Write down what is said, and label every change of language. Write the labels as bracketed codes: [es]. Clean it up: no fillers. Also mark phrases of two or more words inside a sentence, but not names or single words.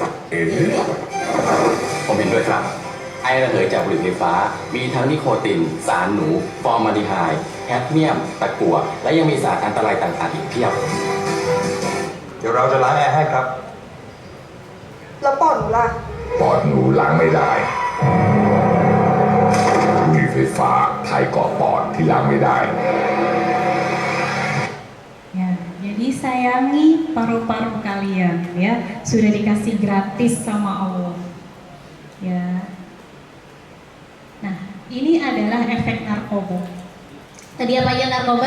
[th] ผมเห็นด้วยครับ ไอระเหยจากบุหรี่ไฟฟ้า มีทั้งนิโคติน สารหนู ฟอร์มาลดีไฮด์ แคดเมียม ตะกั่ว และยังมีสารอันตรายต่างๆอีกเพียบ เดี๋ยวเราจะล้างแอร์ให้ครับ แล้วปอดหนูล่ะ ปอดหนูล้างไม่ได้บุหรี่ไฟฟ้าไทยเกาะปอดที่ล้างไม่ได้ [id] Ya, jadi sayangi paru-paru kalian ya, sudah dikasih gratis sama Allah. Ya. Nah, ini adalah efek narkoba. Tadi apa aja narkoba?